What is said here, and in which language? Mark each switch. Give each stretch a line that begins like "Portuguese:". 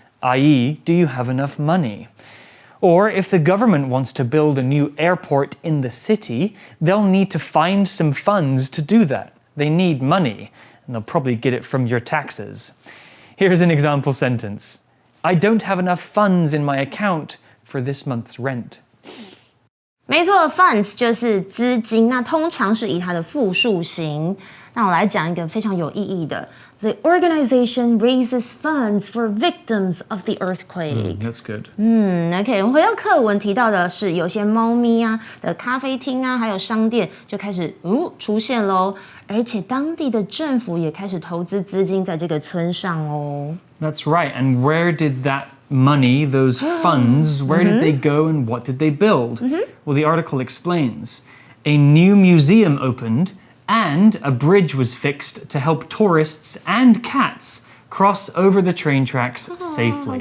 English: i.e., do you have enough money? Or if the government wants to build a new airport in the city, they'll need to find some funds to do that. They need money, and they'll probably get it from your taxes. Here's an example sentence. I don't have enough funds in my account for this month's rent.
Chinese: 没错 ，funds 就是资金，那通常是以它的复数形。那我来讲一个非常有意义的
English: The organization raises funds for victims of the earthquake. That's good.
Chinese: OK， 我们回到课文提到的是，有些猫咪啊的咖啡厅啊，还有商店就开始出现喽，而且当地的政府也开始投资资金在这个村上哦。
English: That's right. And where did that money, those funds, where did they go and what did they build? Well, the article explains. A new museum opened and a bridge was fixed to help tourists and cats cross over the train tracks safely.